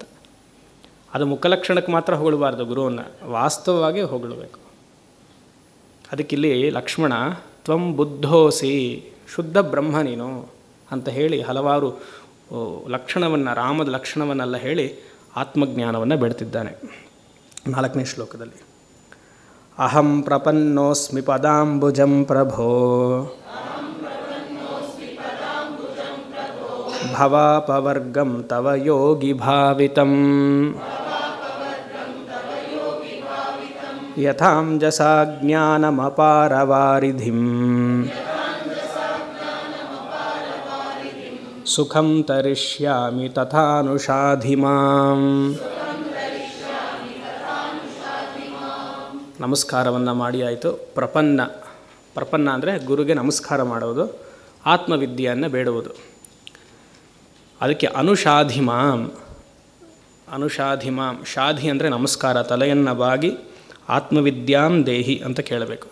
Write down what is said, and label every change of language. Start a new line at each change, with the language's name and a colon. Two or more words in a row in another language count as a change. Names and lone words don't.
Kannada: ಅದು ಮುಖಲಕ್ಷಣಕ್ಕೆ ಮಾತ್ರ ಹೊಗಳಬಾರ್ದು, ಗುರುವನ್ನು ವಾಸ್ತವವಾಗಿ ಹೊಗಳಬೇಕು. ಅದಕ್ಕಿಲ್ಲಿ
Sanskrit: ಲಕ್ಷ್ಮಣ ತ್ವಂ ಬುದ್ಧೋಸಿ, ಶುದ್ಧ ಬ್ರಹ್ಮ
Kannada: ನೀನು ಅಂತ ಹೇಳಿ ಹಲವಾರು ಲಕ್ಷಣವನ್ನು, ರಾಮದ ಲಕ್ಷಣವನ್ನೆಲ್ಲ ಹೇಳಿ ಆತ್ಮಜ್ಞಾನವನ್ನು ಬೆಳೆತಿದ್ದಾನೆ. 4ನೇ ಶ್ಲೋಕದಲ್ಲಿ
Sanskrit: ಅಹಂ ಪ್ರಪನ್ನೋಸ್ಮಿ ಪದಾಂಬುಜಂ ಪ್ರಭೋ ಭವಾಪವರ್ಗಂ ತವ ಯೋಗಿ ಭಾವಿತಂ ಯಥಾಂಜಸಾ ಜ್ಞಾನಮಪಾರವಾರಿಧಿಂ ಸುಖಂ ತರಿಷ್ಯಾಮಿ ತಥಾನುಷಾಧಿ ಮಾಂ.
Kannada: ನಮಸ್ಕಾರವನ್ನು ಮಾಡಿ ಆಯಿತು. ಪ್ರಪನ್ನ ಅಂದರೆ ಗುರುಗೆ ನಮಸ್ಕಾರ ಮಾಡೋದು, ಆತ್ಮವಿದ್ಯೆಯನ್ನು ಬೇಡುವುದು. ಅದಕ್ಕೆ ಅನುಷಾಧಿಮಾಂ, ಶಾಧಿ ಅಂದರೆ ನಮಸ್ಕಾರ, ತಲೆಯನ್ನು ಬಾಗಿ
Sanskrit: ಆತ್ಮವಿದ್ಯಾಂ ದೇಹಿ
Kannada: ಅಂತ ಕೇಳಬೇಕು.